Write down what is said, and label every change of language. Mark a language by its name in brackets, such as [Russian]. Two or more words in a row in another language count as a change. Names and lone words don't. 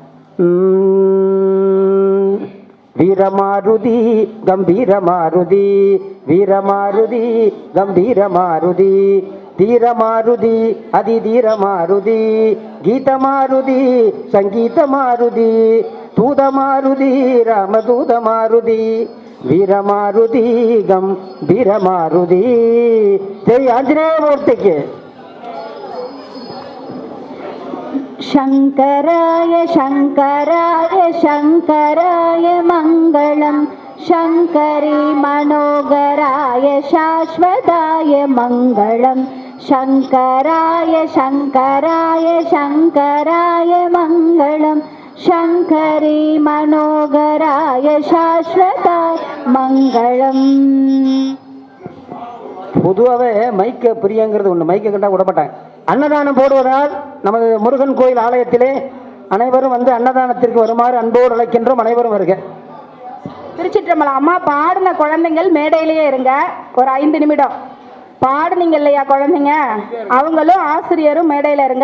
[Tamil] வீரமாருதி கம்பீரமாருதி வீரமாருதி கம்பீரமாருதி தீரமாருதி அதிதீரமாருதி கீதமாருதி சங்கீதமாருதி தூதமாருதி ராமதூதமாருதி வீரமாருதி கம்பீரமாருதி. ஜெய் ஆஞ்சநேயமூர்த்திக்கு. [Sanskrit] शङ्कराय शङ्कराय शङ्कराय मङ्गलं शङ्करी मनोहराय शाश्वताय मङ्गलं शङ्कराय शङ्कराय शङ्कराय मङ्गलं शङ्करी मनोहराय शाश्वताय मङ्गलम्. [Tamil] பொதுவாகவே மைக்க பிரியங்கிறது ஒன்று. மைக்க கண்டா விட மாட்டாங்க. அன்னதானம் போடுவதால் நமது முருகன் கோயில் ஆலயத்திலே அனைவரும் வந்து அன்னதானத்திற்கு வருமாறு அன்போடு அழைக்கின்றோம். அனைவரும் வருக. திருச்சிற்றம்பலம். அம்மா பாடின குழந்தைங்கள் மேடையிலேயே இருங்க. ஒரு 5 நிமிடம் பாடுனீங்க இல்லையா குழந்தைங்க, அவங்களும் ஆசிரியரும் மேடையில் இருங்க.